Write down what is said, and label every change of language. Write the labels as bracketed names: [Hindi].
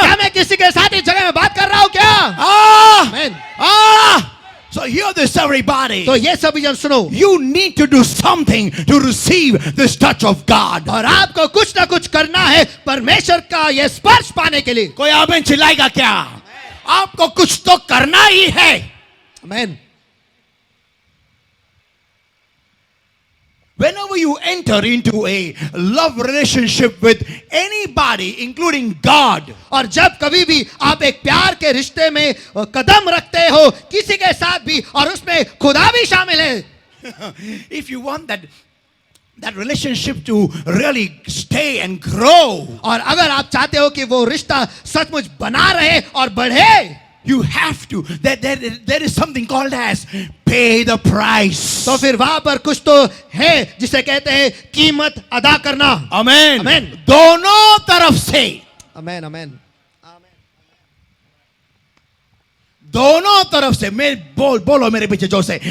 [Hindi] क्या मैं किसी के साथ इस जगह में बात कर रहा हूँ क्या? [English] Amen. So hear this, everybody. [Hindi] तो ये सभी जन सुनो। [English] You need to do something to receive this touch of God. [Hindi] और आपको कुछ ना कुछ करना है परमेश्वर का ये स्पर्श पाने के लिए। कोई आमीन चिल्लाएगा क्या? आपको कुछ तो करना ही है। आमेन। [English] Whenever you enter into a love relationship with anybody, including God, [Hindi] और जब कभी भी आप एक प्यार के रिश्ते में कदम रखते हो किसी के साथ भी और उसमें खुदा भी शामिल है, [English] if you want that that relationship to really stay and grow, [Hindi] और अगर आप चाहते हो कि वो रिश्ता सचमुच बना रहे और बढ़े, [English] you have to, there is something called as pay the price. [Hindi] तो फिर वहां पर कुछ तो है जिसे कहते हैं कीमत अदा करना. [English] Amen. Amen. [Hindi] दोनों तरफ से. Amen amen. दोनों तरफ से. मैं बोलो मेरे पीछे जोर से.